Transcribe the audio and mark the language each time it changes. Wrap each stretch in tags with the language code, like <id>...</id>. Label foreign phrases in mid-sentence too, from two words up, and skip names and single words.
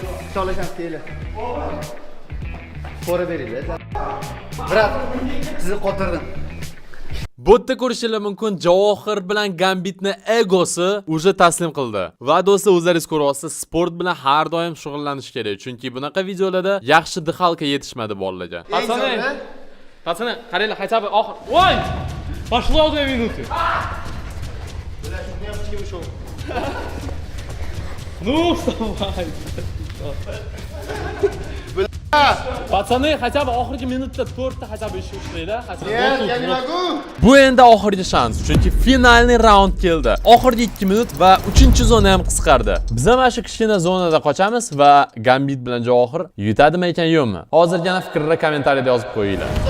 <uz>bitta olasiz teyli. Pora beringlar. Brat, sizni qotirdim. Bu yerda ko'rishingiz mumkin, Javohir bilan Gambitni egosi уже taslim qildi. Va do'stlar, o'zlaringiz ko'ryapsiz, sport bilan har doim shug'ullanish kerak, chunki bunaqa videolarda yaxshi dixalka yetishmadi bolalarga. Пацаны, qaranglar,</uz> <ru>хотя бы</ru> <uz>oxir. Voy!</uz> <ru>Пошло 2 минуты. Ну, вставай.</ru> <uz>Пацаны,</uz> <ru>хотя бы</ru> <uz>oxirgi minutda 4 ta</uz> <ru>хотя бы</ru> <uz>ish ishlaylar. Bu endi oxirgi shans, chunki finalniy raund keldi. Oxirgi 2 minut va 3-zona ham qisqardi. Biz ham shu kichkina zonada qochamiz va Gambit bilan Javohir yutadimi ekan yo'qmi? Hozirgina fikrni kommentariyada yozib qo'yinglar.</uz>